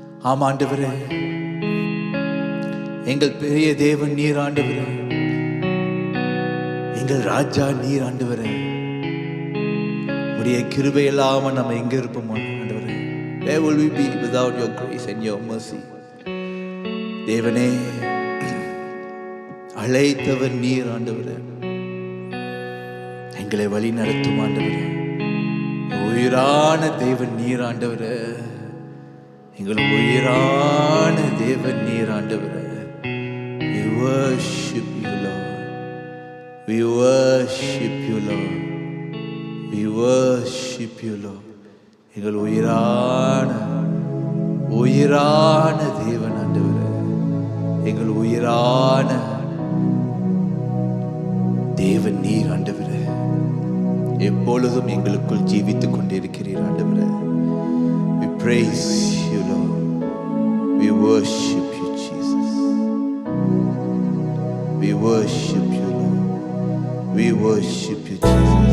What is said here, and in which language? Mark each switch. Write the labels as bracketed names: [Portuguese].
[Tamil] ஆம் ஆண்டவரே, எங்கள் பெரிய தேவன் நீர் ஆண்டவரே, எங்கள் ராஜா நீர் ஆண்டவரே. உடைய கிருபை இல்லாம நம்ம எங்க இருப்போம் ஆண்டவரே? [English] Where will we be without your grace and your mercy? [Tamil] தேவனே, அழைத்தவர் நீர் ஆண்டவரே, எங்களை வழி நடத்தும் ஆண்டவரே. உயிரான தேவன் நீர் ஆண்டவரே, எங்கள் உயிரான தேவன் நீர் ஆண்டவரே. [English] We worship you Lord, we worship you Lord, we worship you Lord. [Tamil] எங்கள் உயிரான உயிரான தேவன் ஆண்டவரே, எங்கள் உயிரான தேவன் நீர் ஆண்டவரே. எப்பொழுதும் எங்களுக்குள் ஜீவித்துக் கொண்டிருக்கிறீர் ஆண்டவரே. [English] We praise you Lord, we worship you Jesus, we worship you Lord, we worship you Jesus.